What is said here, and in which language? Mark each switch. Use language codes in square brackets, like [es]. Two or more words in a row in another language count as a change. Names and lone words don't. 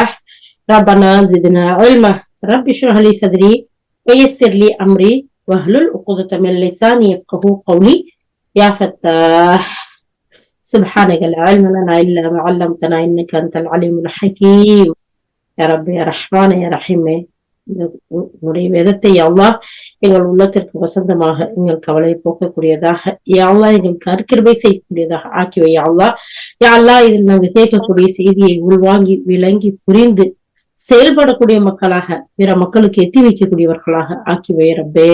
[ar] ربنا زدنا علما. رب اشرح لي صدري ويسر لي أمري واحلل عقدة من لساني يفقهوا قولي. يا فتاح سبحانك لا علم لنا إلا ما علمتنا إنك أنت العليم الحكيم. يا رب يا رحمن يا رحيم. [ta] உன்னுடைய வேதத்தை [ar] يا الله [ta] எங்கள் உள்ளத்திற்கு வசந்தமாக, எங்கள் கவலை போக்கக்கூடியதாக, [ar] يا الله [ta] எங்களுக்கு அருக்கிருபை செய்யக்கூடியதாக ஆக்கிவை [ar] يا الله. يا الله [ta] இதில் நாங்கள் கேட்கக்கூடிய செய்தியை உள்வாங்கி விளங்கி புரிந்து செயல்படக்கூடிய மக்களாக, பிற மக்களுக்கு எத்தி வைக்கக்கூடியவர்களாக ஆக்கிவை ரப்பே.